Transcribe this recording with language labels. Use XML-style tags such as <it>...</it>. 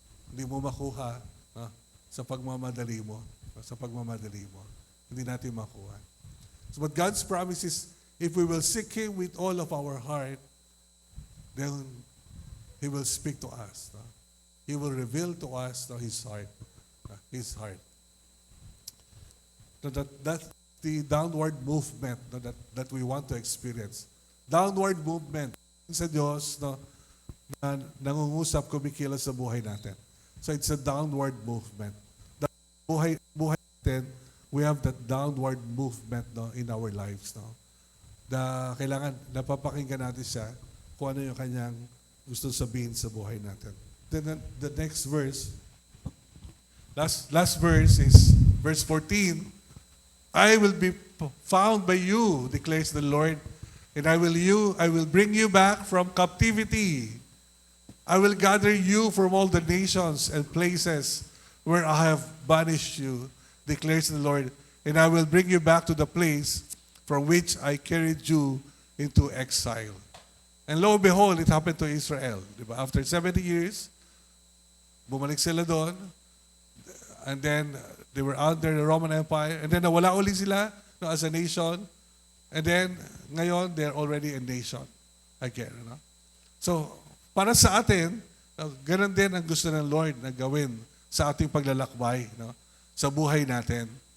<tl>Hindi mo makuha sa pagmamadali mo. Sa pagmamadali mo. Hindi natin makuha.</tl> <en>So, but God's promise is, if we will seek Him with all of our heart, then He will speak to us. He will reveal to us His heart. His heart. That's the downward movement that we want to experience. Downward movement</en> <tl>sa Diyos na nangungusap, kumikilos sa buhay natin.</tl> <en>So it's a downward movement.</en> <tl>Buhay natin,</tl> <en>we have that downward movement in our lives.</en> <tl>Kailangan napapakinggan natin siya kung ano yung kanyang gusto sabihin sa buhay natin.</tl> <en>Then the next verse, last verse is verse 14. I will be found by you, declares the Lord, and I will bring you back from captivity. I will gather you from all the nations and places where I have banished you, declares the Lord, and I will bring you back to the place from which I carried you into exile. And lo and behold, it happened to Israel.</en> <tl>Diba?</tl> <en>After 70 years,</en> <tl>bumalik sila doon,</tl> <en>and then they were under the Roman Empire, and then</en> <tl>nawala uli sila</tl> <en>as a nation, and then</en> <tl>ngayon,</tl> <en>they're already a nation again.</en> <tl>So, para sa atin, ganun din ang gusto ng Lord na gawin sa ating paglalakbay, sa buhay natin.</tl>